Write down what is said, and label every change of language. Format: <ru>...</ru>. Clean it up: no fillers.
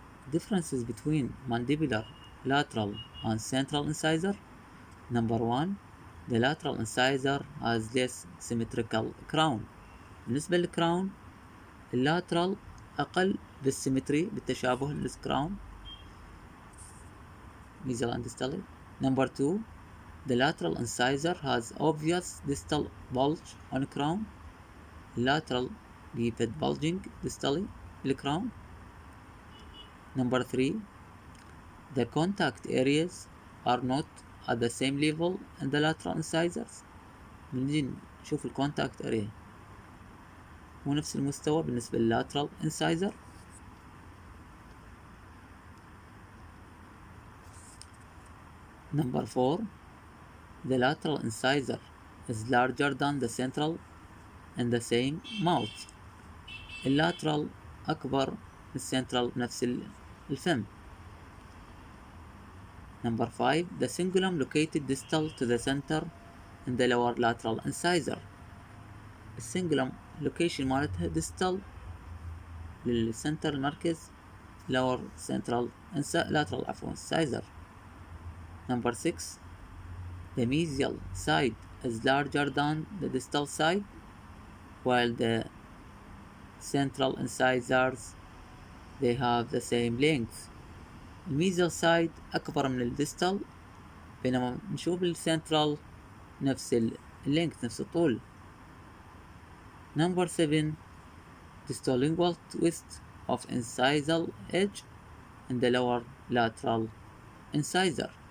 <en>Differences between mandibular, lateral and central incisor. Number 1, the lateral incisor has less symmetrical crown.</en> <ar>بالنسبة للكراون اللاترال أقل بالسيمتري بالتشابه للكراون</ar> <en>mesial and distally. Number 2, the lateral incisor has obvious distal bulge on crown. Lateral deeped bulging distally بالكراون. Number 3, the contact areas are not at the same level in the lateral incisors.</en> <ar>بنجي نشوف الكونتاكت اريا مو نفس المستوى بالنسبة لللاترال incisor.</ar> <en>Number 4, the lateral incisor is larger than the central in the same mouth.</en> <ar>اللاترال أكبر من السنترال بنفس الفم.</ar> <en>Number 5, the cingulum located distal to the center in the lower lateral incisor.</en> <ar>السنجلم location مالتها distal للسنتر المركز</ar> <en>lower central lateral incisor. Number 6, the mesial side is larger than the distal side, while the central incisors they have the same length.</en> <ar>الميزيال side أكبر من الديستال، بينما نشوف السنترال نفس اللينك نفس الطول.</ar> <en>Number 7, distolingual twist of incisal edge in the lower lateral incisor.</en>